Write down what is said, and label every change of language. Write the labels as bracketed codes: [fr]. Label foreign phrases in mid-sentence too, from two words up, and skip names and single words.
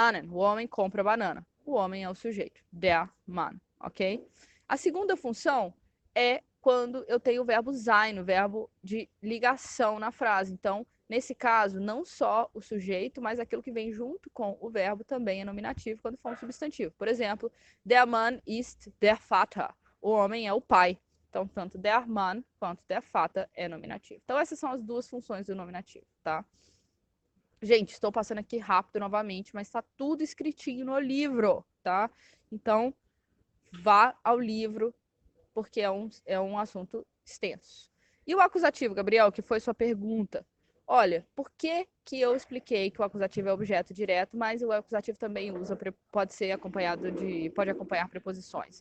[pt] O homem compra banana. O homem é o sujeito. [de] Der Mann, [pt] ok? A segunda função é quando eu tenho o verbo sein, o verbo de ligação na frase. Então, nesse caso, não só o sujeito, mas aquilo que vem junto com o verbo também é nominativo quando for um substantivo. Por exemplo, [de] der Mann ist der Vater. [pt] O homem é o pai. Então, tanto [de] der Mann [pt] quanto [de] der Vater [pt] é nominativo. Então, essas são as 2 funções do nominativo, tá? Gente, estou passando aqui rápido novamente, mas está tudo escritinho no livro, tá? Então, vá ao livro, porque é um assunto extenso. E o acusativo, Gabriel, que foi sua pergunta? Olha, por que eu expliquei que o acusativo é objeto direto, mas o acusativo também pode acompanhar preposições?